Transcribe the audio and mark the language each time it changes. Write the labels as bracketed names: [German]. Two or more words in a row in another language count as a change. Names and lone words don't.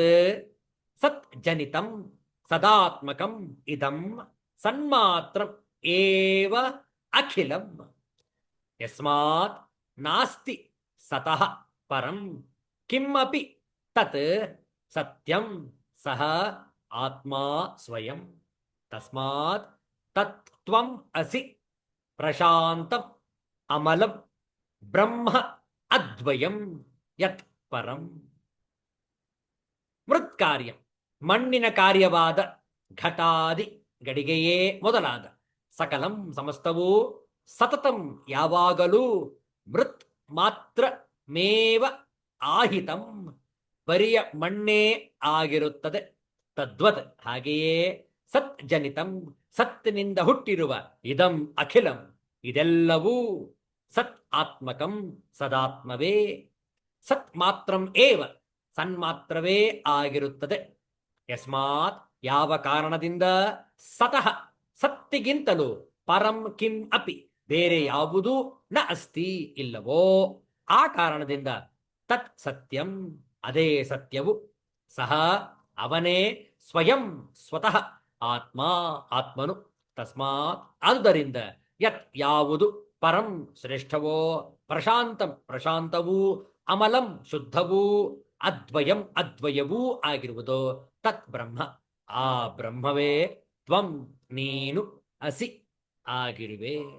[Sanskrit] sat janitam sadatmakam idam sanmatram eva akhilam yasmat nasti satah param kimapi tat satyam saha atma swayam tasmat tattvam asi ಪ್ರಶಾಂತಂ ಅಮಲಂ ಬ್ರಹ್ಮ ಅದ್ವಯಂ ಯತ್ ಪರಂ. ಮೃತ್ ಕಾರ್ಯ [Kannada] ಮಣ್ಣಿನ ಕಾರ್ಯವಾದ ಘಟಾದಿ ಗಡಿಗೆಯೇ ಮೊದಲಾದ ಸಕಲಂ ಸಮಸ್ತವೂ ಸತತಂ ಯಾವಾಗಲೂ [Sanskrit] ಮೃತ್ ಮಾತ್ರ ಮೇವ ಆಹಿತಂ [Kannada] ಬರಿಯ ಮಣ್ಣೇ ಆಗಿರುತ್ತದೆ. ತದ್ವತ್ ಹಾಗೆಯೇ [Sanskrit] ಸತ್ ಜನಿತಂ [Kannada] ಸತ್ತಿನಿಂದ ಹುಟ್ಟಿರುವ [Sanskrit] ಇದಂ ಅಖಿಲಂ [Kannada] ಇದೆಲ್ಲವೂ [Sanskrit] ಸತ್ ಆತ್ಮಕಂ [Kannada] ಸದಾತ್ಮವೇ. [Sanskrit] ಸತ್ ಮಾತ್ರಂ ಏವ [Kannada] ಸನ್ಮಾತ್ರವೇ ಆಗಿರುತ್ತದೆ. ಯಸ್ಮಾತ್ ಯಾವ ಕಾರಣದಿಂದ ಸತಃ ಸತ್ತಿಗಿಂತಲೂ ಪರಂ [Sanskrit] ಕಿಂ ಅಪಿ [Kannada] ಬೇರೆ ಯಾವುದೂ [Sanskrit] ನ ಅಸ್ತಿ [Kannada] ಇಲ್ಲವೋ ಆ ಕಾರಣದಿಂದ [Sanskrit] ತತ್ ಸತ್ಯಂ [Kannada] ಅದೇ ಸತ್ಯವು ಸಹ ಅವನೇ ಸ್ವಯಂ ಸ್ವತಃ ಆತ್ಮ ಆತ್ಮನು. ತಸ್ಮಾತ್ ಆದ್ದರಿಂದ ಯತ್ ಯಾವುದು ಪರಂ ಶ್ರೇಷ್ಠವೋ ಪ್ರಶಾಂತಂ ಪ್ರಶಾಂತವೂ ಅಮಲಂ ಶುದ್ಧವೂ ಅದ್ವಯಂ ಅದ್ವಯವೂ ಆಗಿರುವುದೋ [Sanskrit] ತತ್ ಬ್ರಹ್ಮ [Kannada] ಆ ಬ್ರಹ್ಮವೇ ತ್ವಂ ನೀನು ಅಸಿ ಆಗಿರುವೆ.